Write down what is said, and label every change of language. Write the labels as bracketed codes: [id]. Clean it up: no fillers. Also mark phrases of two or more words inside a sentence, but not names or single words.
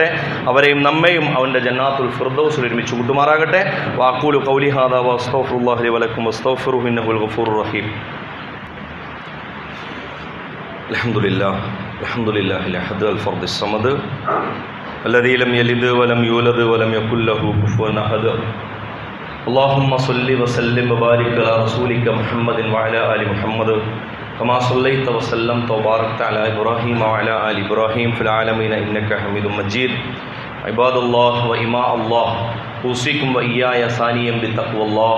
[ml] അവരെയും നമ്മയും അവൻ്റെ [ar] جنة الفردوس [ml] ഒരുമിച്ച് കൂട്ടുമാറാകട്ടെ. [ar] وأقول قولي هذا وأستغفر الله لي ولكم واستغفروه إنه الغفور الرحيم. الحمد لله الأحد الفرد الصمد الذي لم يلد ولم يولد ولم يكن له كفوا أحد. اللهم صل وسلم وبارك على رسولك محمد وعلى آل محمد كما صليت وسلمت وباركت على إبراهيم وعلى آل إبراهيم في العالمين إنك حميد مجيد. عباد الله وإماء الله، أوصيكم وإياي ثانيا بتقوى الله.